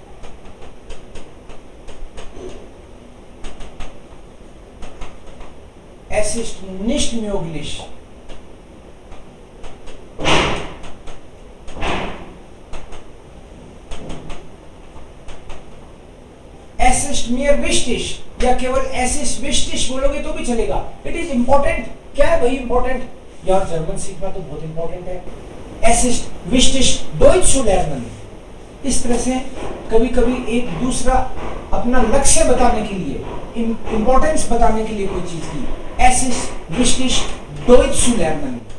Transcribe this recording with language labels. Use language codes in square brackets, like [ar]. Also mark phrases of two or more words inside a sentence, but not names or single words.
[de] Es ist nicht möglich. Es ist mir wichtig, [hi] या केवल [de] es ist wichtig [hi] बोलोगे तो भी चलेगा। [en] It is important, [hi] क्या है भाई important? यार जर्मन सीखना तो बहुत इंपॉर्टेंट है। [de] Es ist wichtig, Deutsch zu lernen। [hi] इस तरह से कभी कभी एक दूसरा अपना लक्ष्य बताने के लिए, इंपॉर्टेंस बताने के लिए कोई चीज की, [de] Es ist wichtig, Deutsch zu lernen।